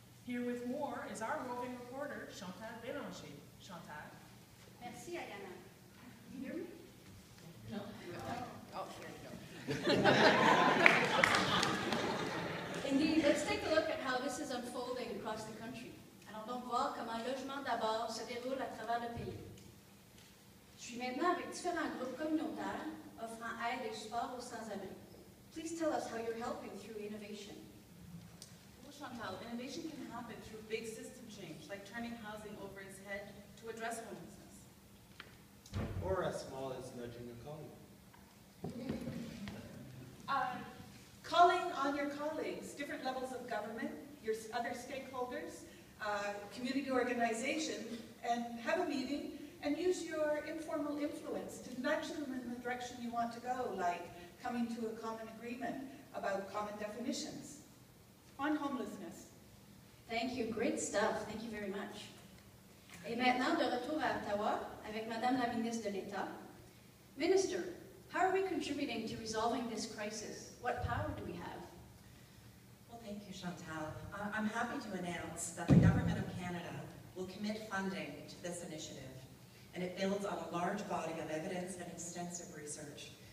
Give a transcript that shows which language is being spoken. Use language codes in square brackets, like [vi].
[en] Here with more is our roving reporter, Chantal Bélanger. Chantal. Merci, Ayana. You hear me? No. Oh, here we go. Indeed, let's take a look at how this is unfolding across the country. [fr] Allons donc voir comment Logement d'abord se déroule à travers le pays. Je suis maintenant avec différents groupes communautaires offrant aide et support aux sans-abri. [en] Please tell us how you're helping through innovation. Well, Chantal, innovation can happen through big system change, like turning housing over its head to address homelessness. Or as small as nudging a colleague. Calling on your colleagues, different levels of government, your other stakeholders, community organization, and have a meeting and use your informal influence to nudge them in the direction you want to go, like coming to a common agreement about common definitions on homelessness. Thank you. Great stuff. Thank you very much. [fr] Et maintenant, de retour à Ottawa avec Madame la Ministre de l'État. [en] Minister, how are we contributing to resolving this crisis? What power do we have? Well, thank you, Chantal. I'm happy to announce that the Government of Canada will commit funding to this initiative, and it builds on a large body of evidence and extensive research.